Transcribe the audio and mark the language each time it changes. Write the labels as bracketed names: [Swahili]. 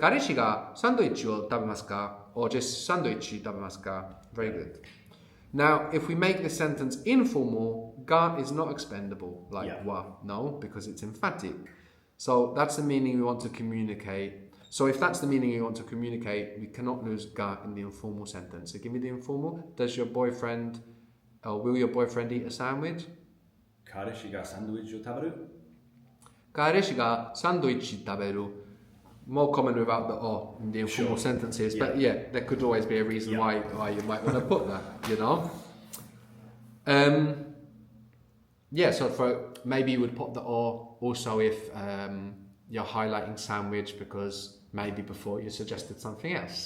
[Japanese] 彼氏がサンドイッチを食べますか or just サンドイッチ食べますか [English] Very good. Now, if we make this sentence informal, ga is not expendable like wa. No, because it's emphatic. So that's the meaning we want to communicate. So if that's the meaning we want to communicate, we cannot lose ga in the informal sentence. So give me the informal. Does your boyfriend, or will your boyfriend eat a sandwich? [Japanese] 彼氏がサンドイッチを食べる? 彼氏がサンドイッチ食べる. [English] More common without the o in the informal sentences, but yeah, there could always be a reason why you might want to put that, you know. So for maybe you would put the o also if you're highlighting sandwich because maybe before you suggested something else.